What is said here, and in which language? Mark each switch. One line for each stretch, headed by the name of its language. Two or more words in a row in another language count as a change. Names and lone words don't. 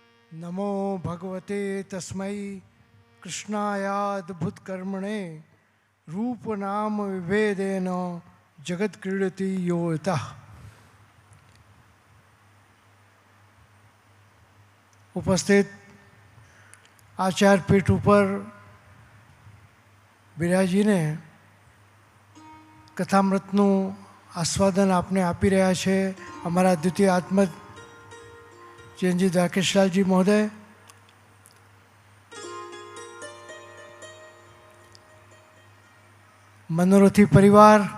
Sanskrit: नमो भगवते तस्मै कृष्णायाद्भुत कर्मणे रूप नाम विभेदेन जगत क्रीडति यो यतः।
Gujarati: ઉપસ્થિત આચારપીઠ ઉપર બિરાજીને કથામૃતનું આસ્વાદન આપને આપી રહ્યા છે અમારા દ્વિતીય આત્મજ જૈનજી દ્વારકેશલાલજી મહોદય, મનોરથી પરિવાર,